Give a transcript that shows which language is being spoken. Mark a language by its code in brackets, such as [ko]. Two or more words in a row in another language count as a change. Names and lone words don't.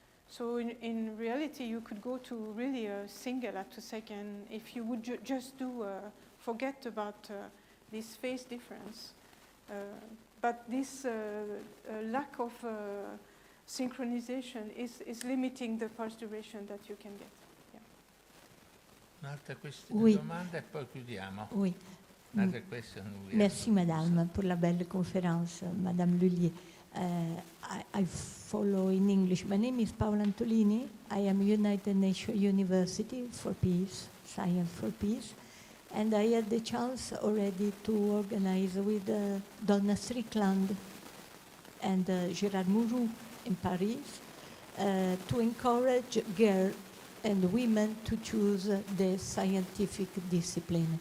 [en] So in reality, you could go to really a single attosecond if you would just do forget about this phase difference. But this lack of synchronization is limiting the pulse duration that you can get. Yeah. [it] Un'altra [fr] Oui. [it] domanda e poi chiudiamo. [fr] Oui. [en] Another question. [fr] Merci, Madame, pour la belle conférence, Madame Lullier. [en] I follow in English. My name is Paola Antolini. I am United Nations University for Peace, Science for Peace. And I had the chance already to organize with Donna Strickland and Gérard Mourou in Paris to encourage girls and women to choose the scientific discipline.